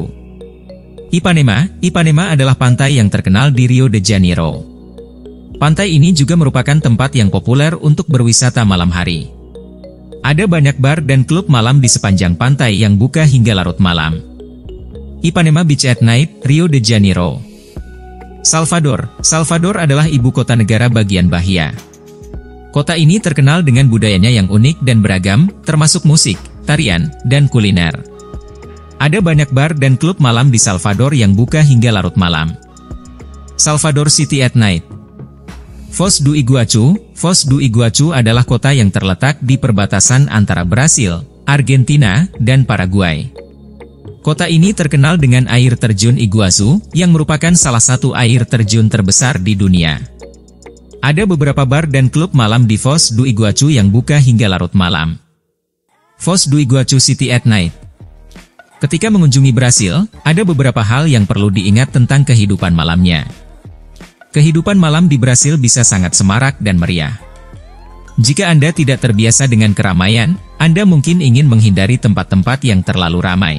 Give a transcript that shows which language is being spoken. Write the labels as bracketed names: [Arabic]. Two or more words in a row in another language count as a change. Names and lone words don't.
[Indonesian] Ipanema. Ipanema adalah pantai yang terkenal di Rio de Janeiro. Pantai ini juga merupakan tempat yang populer untuk berwisata malam hari. Ada banyak bar dan klub malam di sepanjang pantai yang buka hingga larut malam. [English] Ipanema Beach at Night, Rio de Janeiro. [Indonesian] Salvador. Salvador adalah ibu kota negara bagian Bahia. Kota ini terkenal dengan budayanya yang unik dan beragam, termasuk musik, tarian, dan kuliner. Ada banyak bar dan klub malam di Salvador yang buka hingga larut malam. [English] Salvador City at Night. [Indonesian] Foz do Iguaçu. Foz do Iguaçu adalah kota yang terletak di perbatasan antara Brasil, Argentina, dan Paraguay. Kota ini terkenal dengan air terjun Iguazu, yang merupakan salah satu air terjun terbesar di dunia. Ada beberapa bar dan klub malam di Foz do Iguaçu yang buka hingga larut malam. [English] Foz do Iguaçu City at Night. [Indonesian] Ketika mengunjungi Brasil, ada beberapa hal yang perlu diingat tentang kehidupan malamnya. Kehidupan malam di Brasil bisa sangat semarak dan meriah. Jika Anda tidak terbiasa dengan keramaian, Anda mungkin ingin menghindari tempat-tempat yang terlalu ramai.